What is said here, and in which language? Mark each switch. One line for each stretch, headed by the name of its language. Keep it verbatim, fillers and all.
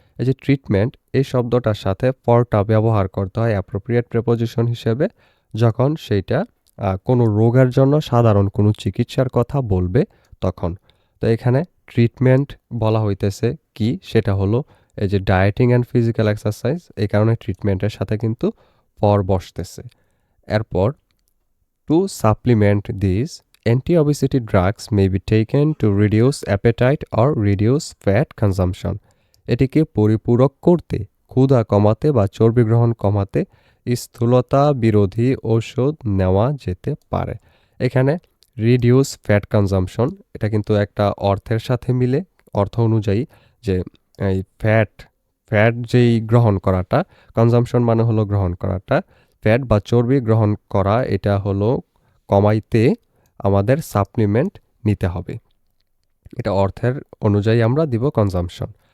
Bangla: এই যে ট্রিটমেন্ট এই শব্দটার সাথে ফরটা ব্যবহার করতে হয় অ্যাপ্রোপ্রিয়েট প্রেপোজিশন হিসেবে যখন সেইটা আহ, কোনো রোগের জন্য সাধারণ কোনো চিকিৎসার কথা বলবে তখন। তো এখানে ট্রিটমেন্ট বলা হইতেছে কি সেটা হলো এই যে ডায়েটিং অ্যান্ড ফিজিক্যাল এক্সারসাইজ, এই কারণে ট্রিটমেন্টের সাথে কিন্তু ফর বসতেছে।
English: এরপর, to supplement these, anti-obesity drugs may be taken to reduce appetite or reduce fat consumption.
Bangla: এটিকে পরিপূরক করতে, ক্ষুধা কমাতে বা চর্বি গ্রহণ কমাতে স্থূলতা বিরোধী ঔষধ নেওয়া যেতে পারে। এখানে রিডিউস ফ্যাট কনজাম্পশন এটা কিন্তু একটা অর্থের সাথে মিলে, অর্থ অনুযায়ী যে এই ফ্যাট ফ্যাট যেই গ্রহণ করাটা, কনজাম্পশন মানে হলো গ্রহণ করাটা, ফ্যাট বা চর্বি গ্রহণ করা এটা হলো কমাইতে আমাদের সাপ্লিমেন্ট নিতে হবে, এটা অর্থের অনুযায়ী আমরা দিব কনজাম্পশন।